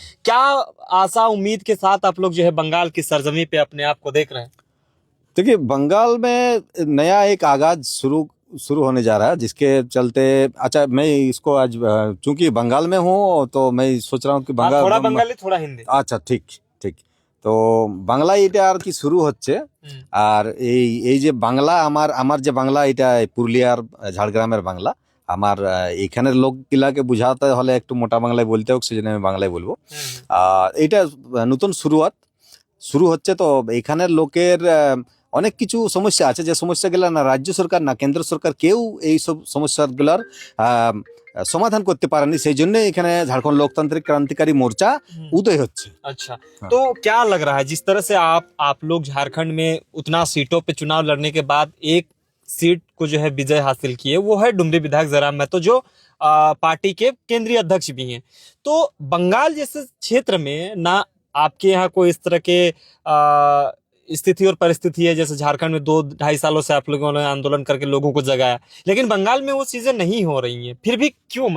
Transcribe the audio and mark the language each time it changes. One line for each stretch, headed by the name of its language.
Hindi: क्या आशा उम्मीद के साथ आप लोग जो है बंगाल की सरजमी पे अपने आप को देख रहे हैं? देखिए, बंगाल में नया एक आगाज शुरू होने जा रहा है, जिसके चलते अच्छा मैं इसको आज चूंकि बंगाल में हूँ तो मैं सोच रहा हूँ कि थोड़ा बंगाली थोड़ा हिंदी। अच्छा, ठीक ठीक।
Bangla: तो বাংলা এটা আর কি শুরু হচ্ছে। আর এই যে বাংলা আমার যে বাংলা এটা পুরুলিয়ার ঝাড়গ্রামের বাংলা, আমার এখানের লোকগুলাকে বুঝাতে হলে একটু মোটা বাংলায় বলতে হোক, সেজন্য আমি বাংলায় বলবো। এটা নতুন শুরু হচ্ছে। তো এখানের লোকের অনেক কিছু সমস্যা আছে, যে সমস্যাগুলো না রাজ্য সরকার না কেন্দ্র সরকার কেউ এই সব সমস্যাগুলোর সমাধান করতে পারেনি, সেই জন্য এখানে ঝাড়খণ্ড लोकतांत्रिक क्रांतिकारी मोर्चा उदय होচ্ছে।
Hindi: अच्छा, तो क्या लग रहा है जिस तरह से आप लोग झारखंड में उतना सीटों पे चुनाव लड़ने के बाद एक सीट को जो है विजय हासिल किए, वो है डुमरी विधायक जयराम महतो, जो पार्टी के केंद्रीय अध्यक्ष भी हैं। तो बंगाल जैसे क्षेत्र में ना आपके यहाँ कोई इस तरह के स्थिति और परिस्थिति है, जैसे झारखंड में 2-2.5 सालों से आप लोगों ने आंदोलन करके लोगों को जगाया, लेकिन बंगाल में वो चीजें नहीं हो रही हैं, फिर भी क्यों?